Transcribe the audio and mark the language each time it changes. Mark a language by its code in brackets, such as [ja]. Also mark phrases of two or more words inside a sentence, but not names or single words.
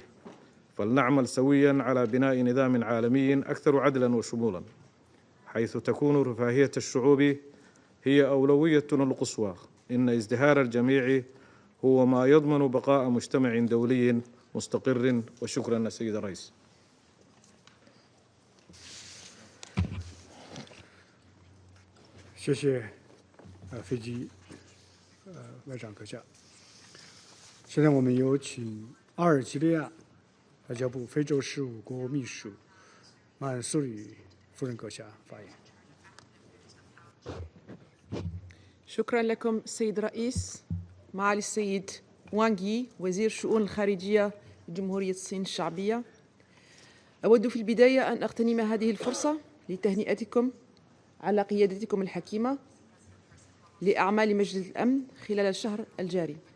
[ar] فلنعمل سوياً على بناء نظام عالمي أكثر عدلاً وشمولاً، حيث تكون رفاهية الشعوب هي أولويتنا القصوى. إن ازدهار الجميع هو ما يضمن بقاء مجتمع دولي مستقر. وشكراً سيد الرئيس. [zh] 谢谢飞机外长阁下。现在我们有请阿尔及利亚外交部非洲事务国务秘书曼苏里夫人阁下发言。 [ar] شكرا لكم السيد الرئيس. معالي السيد وانغ يي وزير الشؤون الخارجية لجمهورية الصين الشعبية، أود في البداية أن أغتنم هذه الفرصة لتهنئتكم على قيادتكم الحكيمة لأعمال مجلس الأمن خلال الشهر الجاري.